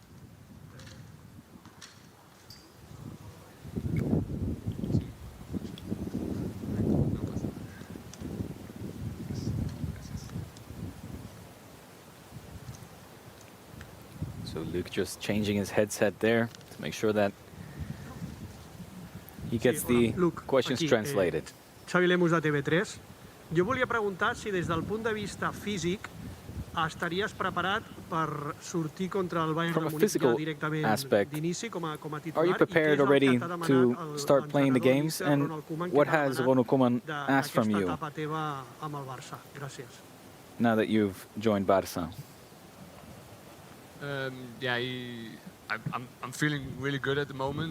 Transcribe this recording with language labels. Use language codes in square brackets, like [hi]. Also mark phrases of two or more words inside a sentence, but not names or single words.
[en] So Luuk just changing his headset there to make sure that he gets the questions translated. [ca] Xavi Lemus de TV3. Jo volia preguntar si des del punt de vista físic estaries preparat per sortir contra el Bayern de Múnich ja directament d'inici com a titular. [en] Are you prepared already to start playing the games? And what has Ronald Koeman asked from you now that you've joined Barça? Yeah, I'm feeling really good at the moment.